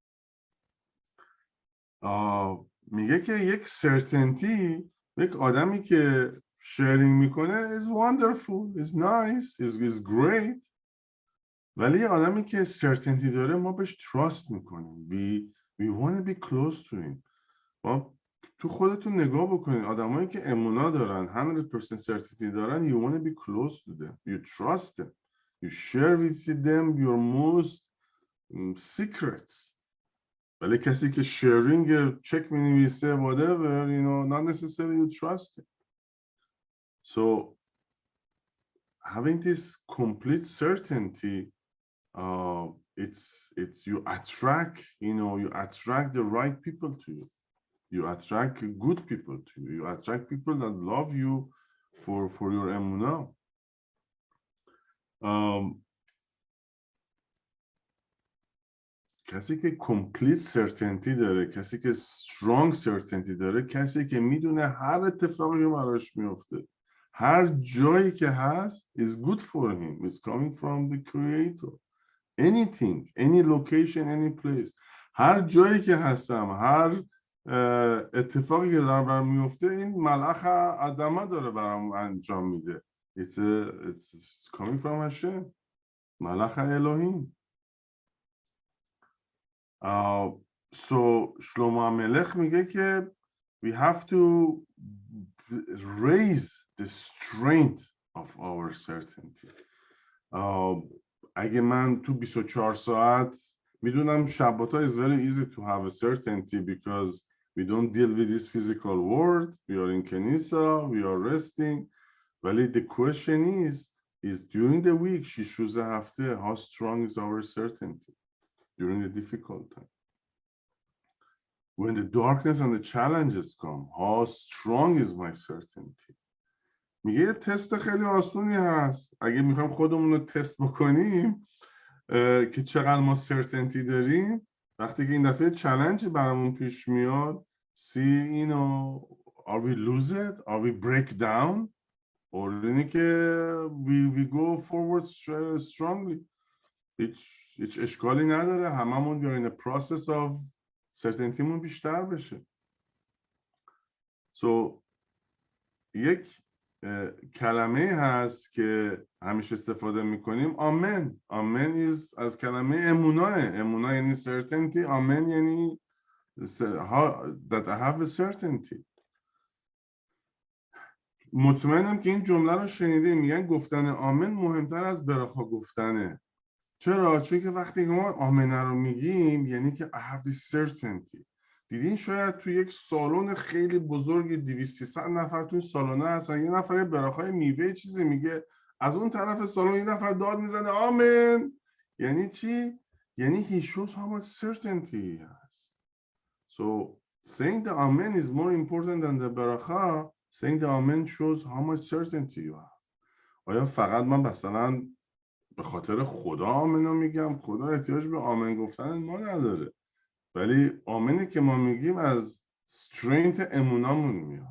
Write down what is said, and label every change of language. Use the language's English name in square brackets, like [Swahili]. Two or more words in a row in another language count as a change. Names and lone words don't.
[Persian] میگه که یک certainty، یک آدمی که sharing میکنه [English] is wonderful, is nice, is great. [Persian] ولی آدمی که certainty داره ما بهش trust میکنیم. [English] We want to be close to him. [Persian] ما تو خودتون نگاه بکنید، آدمایی که امونا دارن 100% certainty دارن، [English] you want to be close to them, you trust them, you share with them your most secrets. [Persian] ولی کسی که [English] sharing check مینویسه whatever, not necessarily you trust him. So having this complete certainty, it's you attract, you attract the right people to you. You attract good people to you. You attract people that love you for your emunah. [Persian] کسی که [English] complete certainty [Persian] داره، کسی که [English] strong certainty [Persian] داره، کسی که میدونه هر اتفاقی براش میفته، هر جایی که هست [English] is good for him. It's coming from the creator. Anything, any location, any place. [Persian] هر جایی که هستم، هر اتفاقی که دارم برام میفته، این ملخ آدمه داره برام انجام میده. [English] It's coming from Hashem. [Hebrew] מלך אלהים. [English] So شلومو ملخ [Persian] میگه که [English] we have to raise the strength of our certainty. [Persian] اگه من تو 24 ساعت میدونم شباتا [English] is very easy to have a certainty because we don't deal with this physical world. We are in Kenisa, we are resting. ولی the question is during the week, 6 [Persian] روز هفته, [English] how strong is our certainty during the difficult time? When the darkness and the challenges come, how strong is my certainty? [Persian] میگه یه تست خیلی آسونی هست. اگه میخوایم خودمون رو تست بکنیم که چقدر ما certainty داریم، وقتی که این دفعه چالنجی برامون پیش میاد، [English] see, are we lose it? Are we break down? or [Persian] اینه که [English] we go forward strongly. [Persian] هیچ اشکالی نداره، هممون [English] we are in a process of certainty [Persian] مون بیشتر بشه. So یک کلمه هست که همیشه استفاده میکنیم، آمن. آمن از کلمه اموناه. اموناه یعنی certainty، آمن یعنی [English] that I have a certainty. [Persian] مطمئنم که این جمله رو شنیده، میگن گفتن آمن مهمتر از براخا گفتنه. چرا؟ چون که وقتی ما آمنه رو میگیم یعنی که [English] I have this certainty. [Persian] دیدین شاید تو یک سالن خیلی بزرگ 200-300 نفر تو این سالن هستن، یه نفر براخای میوه چیزی میگه، از اون طرف سالن یه نفر داد میزنه آمن. یعنی چی؟ یعنی [English] he shows how much certainty he has. So saying the amen is more important than the baracha. Saying the amen shows how much certainty you have. [Persian] آیا فقط من مثلا به خاطر خدا آمنو میگم؟ خدا احتیاج به آمن گفتن ما نداره، ولی آمنی که ما میگیم از strength امونامون میاد.